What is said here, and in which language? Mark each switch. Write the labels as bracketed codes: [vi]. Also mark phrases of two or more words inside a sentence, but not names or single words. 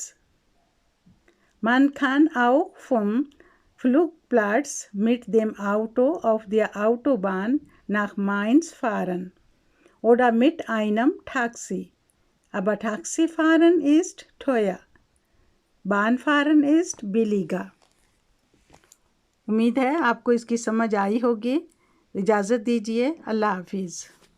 [de] Man kann auch vom Flugplatz mit dem Auto auf der Autobahn nach Mainz fahren oder mit einem Taxi. Aber Taxifahren ist teuer. Bahnfahren ist billiger. [hi] उम्मीद है आपको इसकी समझ आई होगी। इजाज़त दीजिए। अल्लाह हाफिज़।